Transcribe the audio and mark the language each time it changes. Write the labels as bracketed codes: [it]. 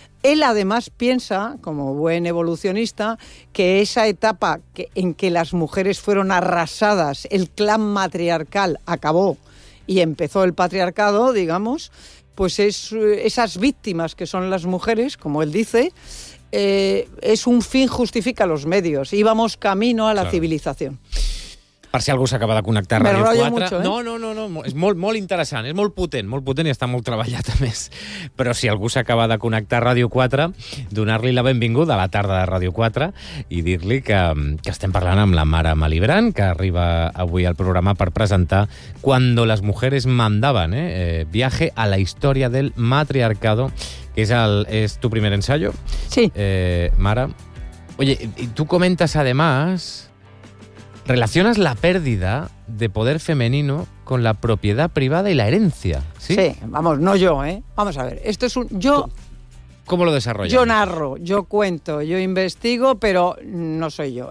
[es] Él además piensa, como buen evolucionista, que esa etapa en que las mujeres fueron arrasadas, el clan matriarcal acabó y empezó el patriarcado, digamos, pues es esas víctimas que son las mujeres, como él dice, es un fin justifica los medios. Íbamos camino a la civilización. [ca] Per si algú s'acaba de connectar a Radio [es] Mucho, ¿eh? [ca] No, és molt, molt interessant, és molt potent i està molt treballat, a més. Però si algú s'acaba de connectar a Radio 4, donar-li la benvinguda a la tarda de Radio 4 i dir-li que estem parlant amb la Mara Malibran, que arriba avui al programa per presentar Cuando las mujeres mandaban, Viaje a la historia del matriarcado, que és tu primer ensayo. Sí. [es] Mara, oye, y tú comentas además... Relacionas la pérdida de poder femenino con la propiedad privada y la herencia, ¿sí? Sí, vamos, no yo, ¿eh? Vamos a ver, esto es un... Yo, ¿Cómo lo desarrollas? Yo narro, yo cuento, yo investigo, pero no soy yo.